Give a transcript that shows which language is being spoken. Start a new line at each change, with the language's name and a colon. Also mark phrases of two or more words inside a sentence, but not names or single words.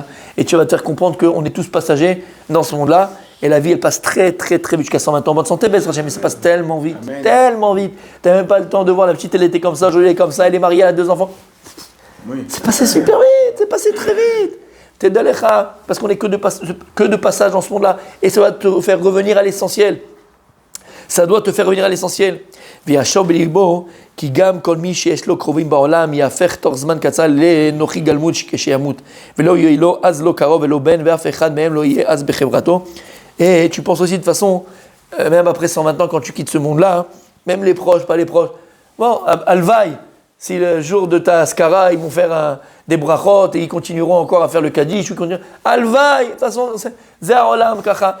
French: Et tu vas te faire comprendre qu'on est tous passagers dans ce monde-là, et la vie, elle passe très, très, très vite, jusqu'à 120 ans en bonne santé, mais ça passe tellement vite, tellement vite. Tu n'as même pas le temps de voir la petite, elle était comme ça, jolie comme ça, elle est mariée, elle a 2 enfants. Oui. C'est passé super vite, c'est passé très vite. T'es d'Alecha, parce qu'on est que de passage dans ce monde-là, et ça va te faire revenir à l'essentiel. Ça doit te faire revenir à l'essentiel.
Hebrew: וישוב בלבו, כי גם כל מי שיש לו קרובים בעולם, יהפך תוך זמן קצר לנוחי גלמוד כשימות. ולא יהיה לו אז לא קרוב ולא בן, ואף אחד מהם לא יהיה אז בחברתו.
French: Et tu penses aussi de toute façon, même après 120 ans, quand tu quittes ce monde-là, même les proches, pas les proches. Bon, Alvaï, si le jour de ta Askara, ils vont faire des brachot et ils continueront encore à faire le Kaddish, Alvaï, de toute façon, c'est
Hebrew: עולם, כך.